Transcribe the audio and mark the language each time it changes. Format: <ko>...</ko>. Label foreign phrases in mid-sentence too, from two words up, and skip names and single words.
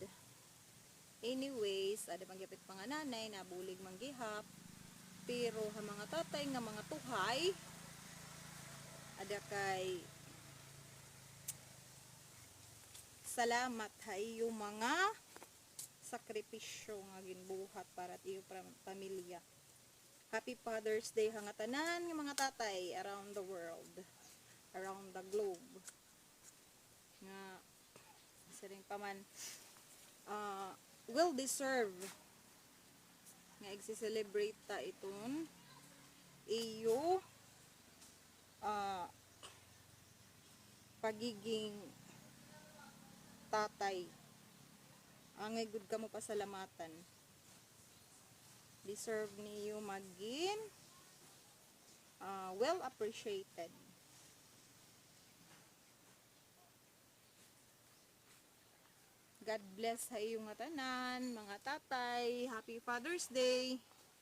<war>Anyways, ada mangyapit mga nanay na bulig manggihap, pero ha mga tatay nga mga tuhay ada kay salamat ha iyo mga sakripisyo nga ginbuhat para iyo pamilya.</war> <en>Happy Father's Day</en> <war>hanga tanan nga mga tatay</war> <en>around the world, around the globe.</en> <war>Nga siring pa man</war> <en>will deserve</en> <war>nga i-celebrate ta iton iyo pagiging tatay. Angay good ka mo pasalamatan.</war> <tl>Deserve niyo maging</tl> <en>well appreciated. God bless</en> <war>sa iyong tanan, mga tatay.</war> <en>Happy Father's Day!</en>